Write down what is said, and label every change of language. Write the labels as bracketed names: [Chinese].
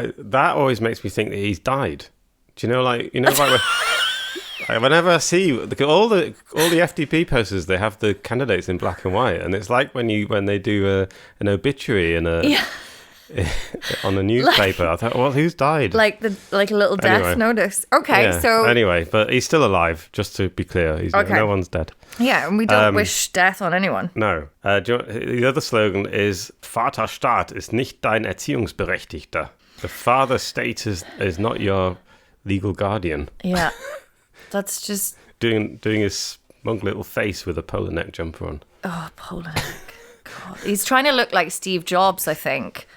[English] That always makes me think that he's died. Do you know, like whenever I see all the FDP posters, they have the candidates in black and white, and it's like when they do an obituary in on a newspaper. I thought, well, who's died? Like a little death notice. Okay, yeah. so anyway, but he's still alive. Just to be clear, no one's dead. Yeah, and we don't wish death on anyone. No. The other slogan is [German] Vaterstaat ist nicht dein Erziehungsberechtigter. [English] The father state is not your legal guardian. Yeah, that's just doing his smug little face with a polar neck jumper on. Oh, polar neck. God. He's trying to look like Steve Jobs, I think.